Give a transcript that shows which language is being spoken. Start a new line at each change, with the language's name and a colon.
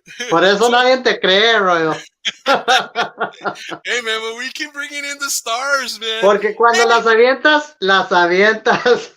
Spanish: Por eso nadie te cree, Royo.
English: Hey man, but we keep bringing in the stars, man.
Spanish: Porque cuando las avientas, las avientas.